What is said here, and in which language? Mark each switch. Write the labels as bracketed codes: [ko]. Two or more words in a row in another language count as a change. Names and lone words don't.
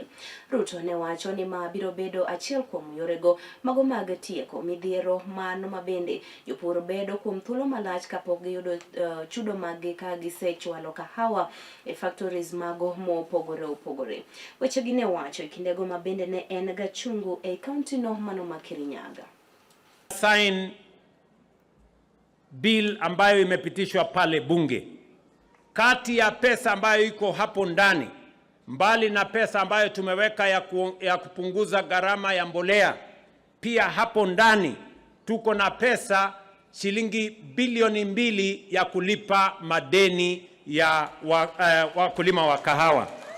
[luo] Ruto ne wacho ni ma biro bedo achiel kuom yorego mago mag tieko midhiero mano mabende jopur bedo kuom thuolo malach kapok giyudo chudo magi ka gisechwalo kahawa e factories mago mopogore. Weche gi ne wacho kindego mabende ne en gachungu e county no mano ma Kirinyaga. [en] Sign bill [sw] ambayo imepitishwa pale bunge. Kati ya pesa ambayo iko hapo ndani, mbali na pesa ambayo tumeweka ya kupunguza gharama ya mbolea, pia hapo ndani tuko na pesa shilingi bilioni 2 ya kulipa madeni ya wakulima wa kahawa.